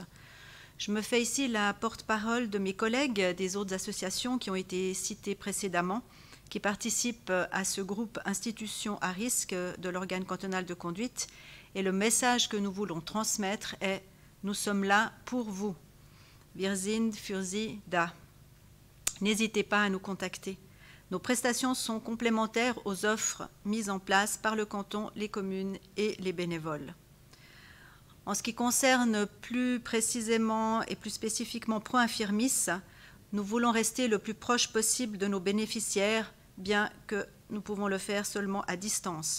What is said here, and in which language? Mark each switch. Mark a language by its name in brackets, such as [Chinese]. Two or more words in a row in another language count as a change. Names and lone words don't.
[French] Je me fais ici la porte-parole de mes collègues des autres associations qui ont été citées précédemment, qui participent à ce groupe institutions à risque de l'organe cantonal de conduite. Et le message que nous voulons transmettre est « Nous sommes là pour vous. [German] Wir sind für Sie da ». [French] N'hésitez pas à nous contacter. Nos prestations sont complémentaires aux offres mises en place par le canton, les communes et les bénévoles. En ce qui concerne plus précisément et plus spécifiquement Pro-Infirmis, nous voulons rester le plus proche possible de nos bénéficiaires, bien que nous pouvons le faire seulement à distance.